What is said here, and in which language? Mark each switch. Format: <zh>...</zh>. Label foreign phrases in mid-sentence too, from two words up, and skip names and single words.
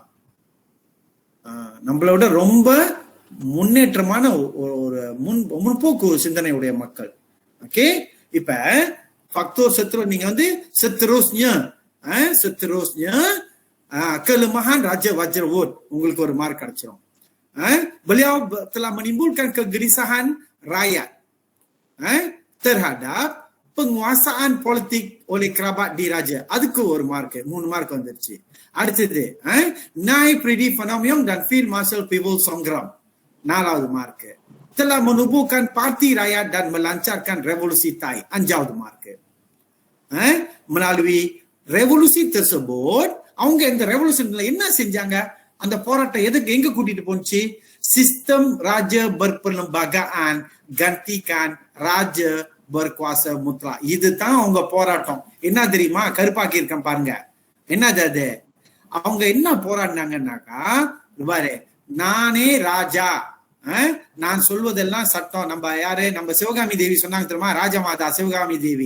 <ta>நம்மளோட ரொம்ப முன்னேற்றமான ஒரு முற்போக்கு சிந்தனையுடைய மக்கள். ஓகே, இப்ப faktor நீங்க வந்து</ta> <ms>seterusnya kelemahan Raja Wajrawut,</ms> <ta>உங்களுக்கு ஒரு மார்க் கிடைச்சிரும்.</ta> <ms>beliau telah menimbulkan kegelisahan rakyat terhadap penguasaan politik oleh kerabat di raja.</ms> <ta>அதுக்கு ஒரு மார்க், 3 மார்க் வந்துருச்சு. அடுத்தது Nai Pridi Phanamyong dan Field Marshal Pibul Songgram, 4வது மார்க்.</ta> <ms>telah menubuhkan parti rakyat dan melancarkan revolusi Thai,</ms> <ta>5வது மார்க்.</ta> <ms>melalui revolusi tersebut</ms> <ta>அவங்க இந்த ரெவல்யூஷன்ல என்ன செஞ்சாங்க? அந்த போராட்டம் எங்க கூட்டிட்டு போச்சு?</ta> <ms>sistem raja berperlembagaan gantikan raja berkuasa mutlak.</ms> <ta>இதுதான் அவங்க போராட்டம். என்ன தெரியுமா? கருப்பாக்கி இருக்கேன் பாருங்க. என்னது அது? அவங்க என்ன போராடினாங்கன்னாக்கா, பாரு, நானே ராஜா, நான் சொல்வதெல்லாம் சட்டம். நம்ம யாரு? நம்ம சிவகாமி தேவி சொன்னாங்க தெரியுமா? ராஜமாதா சிவகாமி தேவி.</ta>